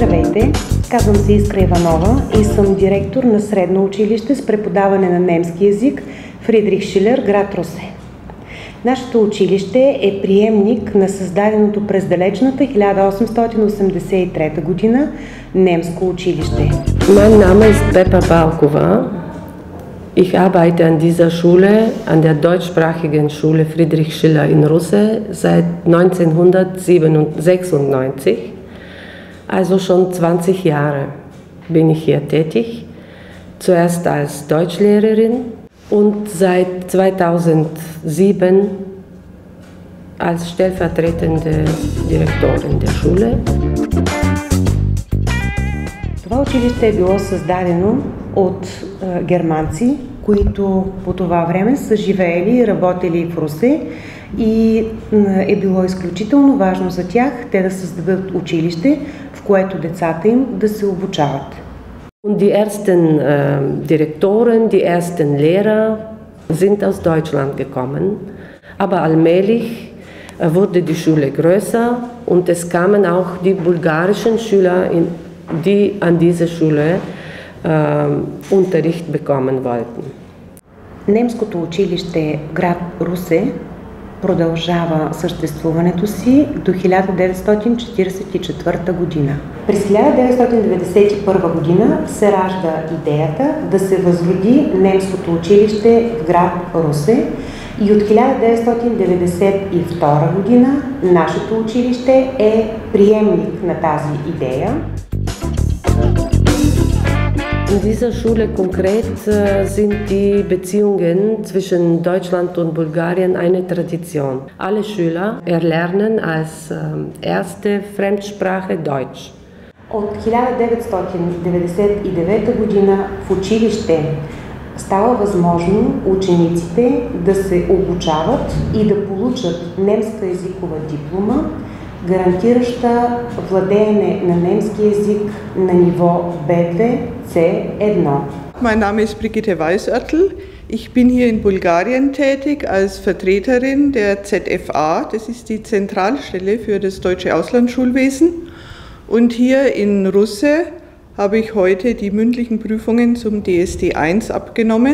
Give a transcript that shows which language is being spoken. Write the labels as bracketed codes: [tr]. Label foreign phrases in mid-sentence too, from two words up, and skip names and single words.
[bg] Здравейте, казвам се Искра Иванова и съм директор на средно училище с преподаване на немски език Фридрих Шилер, град Русе. Нашето училище е приемник на създаденото през далечната 1883 година немско училище. [de] Mein Name ist Peppa Balkova. Ich arbeite an dieser Schule, an der deutschsprachigen Schule Friedrich Schiller in Russe seit 1996. Also schon 20 Jahre bin ich hier tätig. Zuerst als Deutschlehrerin und seit 2007 als stellvertretende Direktorin der Schule. [bg] Това училище е било създадено от германци, които по това време са живеели и работили в Русе и е било изключително важно за тях те да създадат училище, в което децата им да се обучават. [de] Und die ersten Direktoren, die ersten Lehrer sind aus Deutschland gekommen, aber allmählich wurde die Schule größer und es kamen auch die bulgarischen Schüler, die an dieser Schule Unterricht bekommen wollten. [bg] Немското училище в град Русе продължава съществуването си до 1944 година. През 1991 година се ражда идеята да се възроди немското училище в град Русе и от 1992 година нашето училище е приемник на тази идея. [de] In dieser Schule konkret sind die Beziehungen zwischen Deutschland und Bulgarien eine Tradition. Alle Schüler erlernen als erste Fremdsprache Deutsch. [bg] От 1999 година в училище става възможно учениците да се обучават и да получат немска езикова диплома, гарантираща владеене на немски език на ниво B2, C1. [de] Mein Name ist Brigitte Weißörtl. Ich bin hier in Bulgarien tätig als Vertreterin der ZFA, das ist die Zentralstelle für das deutsche Auslandsschulwesen. Und hier in Russe habe ich heute die mündlichen Prüfungen zum DSD-1 abgenommen.